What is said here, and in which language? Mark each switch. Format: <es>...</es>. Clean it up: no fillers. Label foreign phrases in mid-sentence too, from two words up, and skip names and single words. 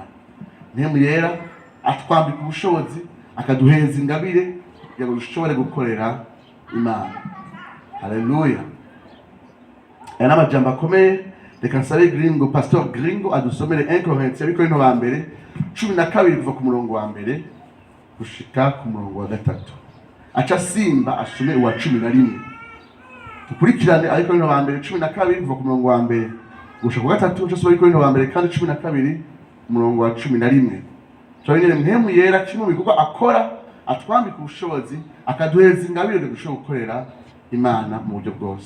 <rn>Mpwemu Yera atwambika ubushobozi, akaduhereza ingabire kugira ngo dushobore gukorera Imana. Haleluya. Aya n'amajambo akomeye. Reka nsabe Gringo, Pasteur Gringo adusomere 1 Corinthiens Abikorino ba mbere 12 kuva ku murongo wa mbere gushika ku murongo wa 3. Acha simba asome uwa 11. Tukurikirane Abikorino ba mbere 12 kuva ku murongo wa mbere gushika ku 3. Acha sobe Abikorino ba mbere kandi 12 umurongo wa 11. Twabonye Mpwemu Yera kimwe mu bikorwa akora, atwambika ubushobozi, akaduhereza ingabire yo gushobora gukorera Imana mu buryo bwose.</rn>